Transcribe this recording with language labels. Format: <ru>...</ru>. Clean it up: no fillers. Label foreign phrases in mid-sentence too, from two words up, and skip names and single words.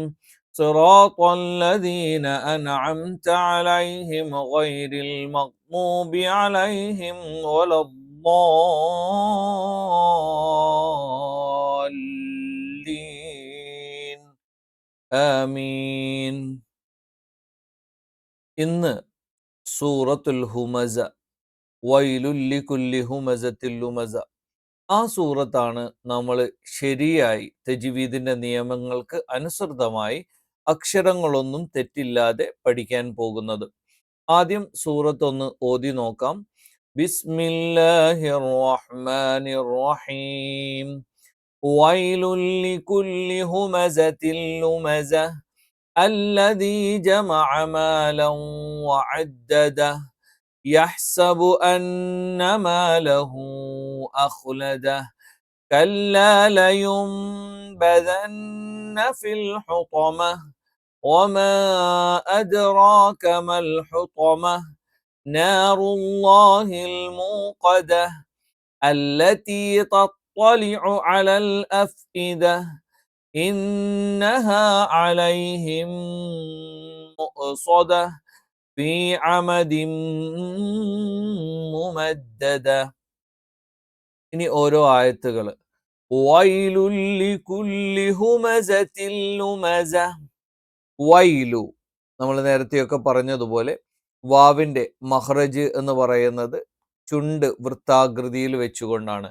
<ar>صراط الذين أنعمت عليهم غير المغضوب عليهم ولا الضالين. آمين.</ar> <ml>ഇന്ന്</ml> <ar>سورة الهمزة, ويل لكل همزة لمزة,</ar> <ml>ആ സൂറത്താണ് നമ്മൾ ശരിയായി തജ്വീദിന്റെ നിയമങ്ങൾക്ക് അനുസൃതമായി അക്ഷരങ്ങളൊന്നും തെറ്റില്ലാതെ പഠിക്കാൻ പോകുന്നത്. ആദ്യം സൂറത്ത് ഒന്ന് ഓതി നോക്കാം.</ml> <ar>بسم الله الرحمن الرحيم. ويل لكل همزة لمزة الذي جمع مالا وعدده يحسب أن ماله أخلده كلا لينبذن في الحطمة وما أدراك ما الحطمة نار الله الموقدة التي تطلع على الأفئدة إنها عليهم مؤصدة في عمد ممددة.</ar> <ml>ഇനി ഓരോ ആയത്തുകൾ.</ml> <ar>ويل لكل همزة لمزة.</ar> <ml>വൈലു, നമ്മൾ നേരത്തെയൊക്കെ പറഞ്ഞതുപോലെ വാവിന്റെ മഖ്റജ് എന്ന് പറയുന്നത് ചുണ്ട് വൃത്താകൃതിയിൽ വെച്ചുകൊണ്ടാണ്.</ml>